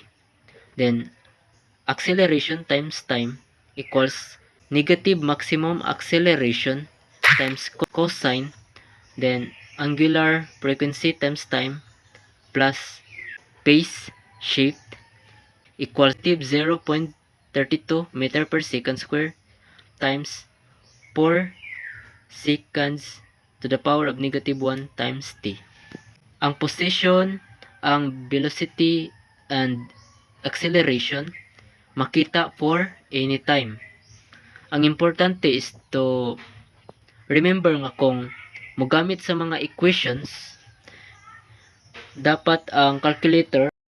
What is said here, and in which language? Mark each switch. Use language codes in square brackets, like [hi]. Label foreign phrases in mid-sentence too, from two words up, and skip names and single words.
[en] Then acceleration times time equals negative maximum acceleration times cosine, then angular frequency times time plus phase shift equals negative 0.32 meter per second square times 4 seconds to the power of negative 1 times t. [hil] Ang position, ang velocity, and acceleration makita [en] for any time. [hil] Ang importante [en] is to remember [hil] nga kung mogamit sa mga equations, dapat ang calculator